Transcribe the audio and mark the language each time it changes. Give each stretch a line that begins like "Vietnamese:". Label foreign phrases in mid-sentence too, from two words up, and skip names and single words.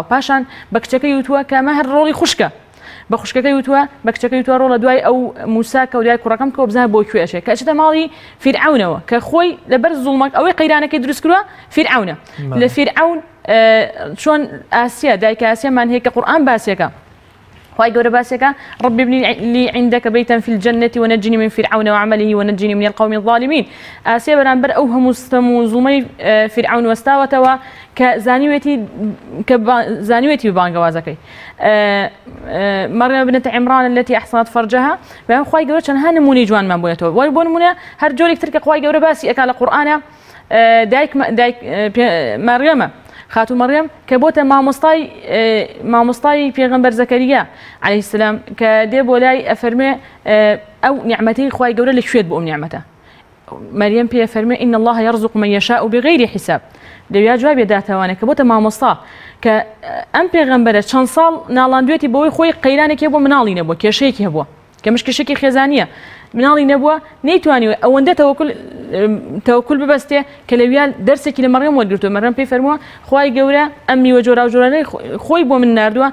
Central Kurdish: پاشان بە کچەکەی وتووە کە ئەمە هەر ڕۆڵی خوشکە. بە خوشکەکەی وتووە بە کچەکەی وتووە ڕۆڵە دوای ئەو موسا کە و دوای کوڕەکەم کە بزانە بۆ کوێشێ کە ئەچێتە ماڵی فیرعەونەوە کە خۆی لەبەر زوڵمەک ئەوەی قەیرانەکەی دروست کردووە فیرعەونە. لە فیرعەون چۆن ئاسیا دایکە ئاسیامان هەیە کە قورئان باسیەکە. خوای گەورە باسیەکە
Arabic: رب ابن لي عندك بيتا في الجنة ونجني من فرعون وعمله ونجني من القوم الظالمين.
Central Kurdish: ئاسیا بەرامبەر ئەو هەموو ستەم و زوڵمەی فیرعەون وەستاوەتەوە کە زانیوێتی بانگەوازەکەی.
Arabic: مريم بنت عمران التي أحصنت فرجها.
Central Kurdish: بەڵام خوای گەورە چەندها نمونەی جوانمان بۆنێتەوە. وای بۆ نمونە هەر جۆرێک تر کە خوای گەورە باسی ئەکا لە قورئانە دایک مەریەمە خاتو مەریەم کە بۆتە مامۆستای پێغەمبەر زەکەریا
Arabic: عەلەیهی سەلام
Central Kurdish: کە دێ بۆ لای ئەفەرمێ ئەو نیعمەتەی خوای گەورە لەکوێت بۆ ئەم نیعمەتە. مەریەم پێ فەرمێ
Arabic: إن الله يرزق من يشاء بغير حساب.
Central Kurdish: دەویا جواب بێداتەوانە کە بۆتە مامۆستا کە ئەم پێغەمبەرە چەند ساڵ ناڵاندوێتی بەوەی خۆی قەیرانێکی بۆ مناڵی نەبووە، کێشەیەکی هەبووە. کە مشکشێکی خێزانیە مناڵی نەبووە نەیتوانیوە ئەوەندە تەوەکل ببەستێ کە لەویان دەرسێکی لە مەڕێم وەرگرتووە مەڕەم پێی فەرمووە خوای گەورە ئەم میوە جۆرا و جۆرانەی خۆی بۆ من ناردووە